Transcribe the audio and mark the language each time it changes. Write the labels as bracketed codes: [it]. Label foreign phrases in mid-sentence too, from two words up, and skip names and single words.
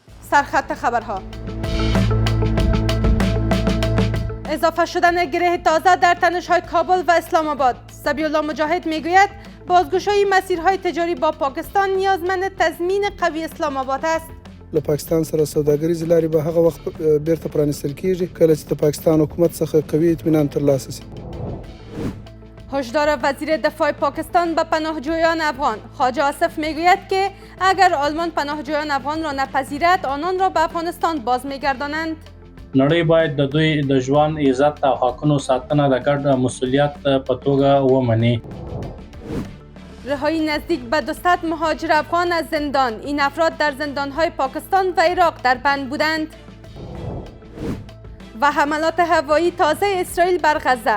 [fa] سرخط خبرها. اضافه شدن گره تازه در تنش‌های کابل و اسلام آباد. ذبیح الله مجاهد میگوید بازگشایی مسیرهای تجاری با پاکستان نیازمند تضمین قوی اسلام آباد است. [ps] له پاکستان سره سوداګریزې لارې به هغه وخت بیرته پرانیستل کیږي کله چې د پاکستان حکومت څخه قوي اطمینان ترلاسه شي. [fa] هشدار وزیر دفاع پاکستان به پناهجویان افغان. خواجه آصف میگوید که اگر آلمان پناهجویان افغان را نپذیرد آنان را به افغانستان باز میگردانند. [ps] نړۍ باید د دوی د ژوند عزت او حقونو ساتنه د ګډ مسؤلیت په توګه ومني. [fa] رهایی نزدیک به 200 مهاجر افغان از زندان. این افراد در زندانهای پاکستان و عراق در بند بودند. و حملات هوایی تازه اسرائیل بر غزه.